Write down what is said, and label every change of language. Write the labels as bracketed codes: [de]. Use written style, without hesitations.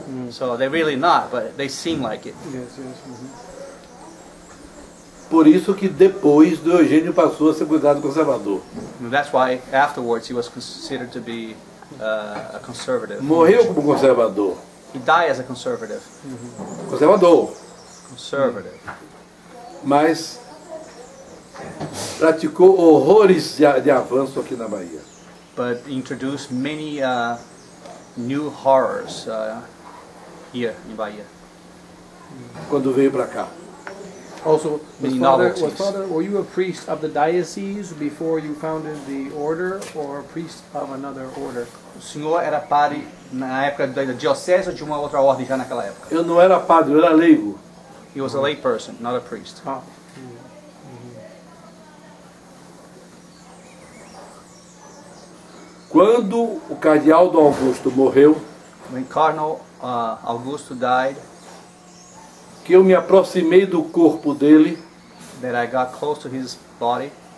[en] So they're really not, but they seem like it. [pt] Por isso que depois do Eugênio passou a ser considerado conservador. [en] And that's why afterwards he was considered to be a conservative. [pt] Morreu como conservador. [en] He died as a conservative. [pt] Conservador. [en] Conservative. [pt] Mas praticou horrores de avanço aqui na Bahia. [en] But introduced many new horrors here in Bahia. [pt] Quando veio para cá. [en] Also, Many novelties. were you a priest of the diocese before you founded the order, or a priest of another order? [pt] O senhor era padre na época da diocese ou de uma outra ordem já naquela época? Eu não era padre, eu era leigo. [en] He was a lay person, not a priest. Ah, [pt] Quando o cardeal Dom Augusto morreu, [en] When Cardinal Augusto died, [pt] que eu me aproximei do corpo dele, [en] that I got close to his body,